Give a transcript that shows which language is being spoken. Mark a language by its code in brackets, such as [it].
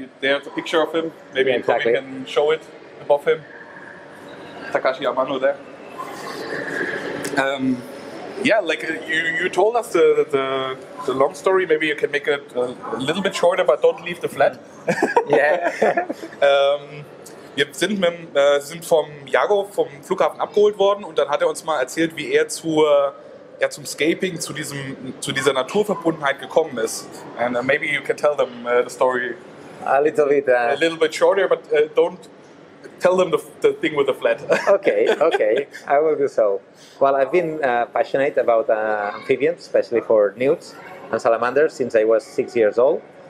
[en] There's a picture of him. Maybe Yeah, exactly. we can show it above him. Takashi Amano there. Like you told us the long story. Maybe you can make it a little bit shorter, but don't leave the flat. Yeah. [de] Wir sind vom Jago vom Flughafen abgeholt worden und dann hat er uns mal erzählt, wie er zum Scaping, zu dieser Naturverbundenheit gekommen ist. [en] And maybe you can tell them the story A little bit. a little bit shorter, but don't tell them the thing with the flat. Okay, I will do so. Well, I've been passionate about amphibians, especially for newts and salamanders, since I was 6 years old.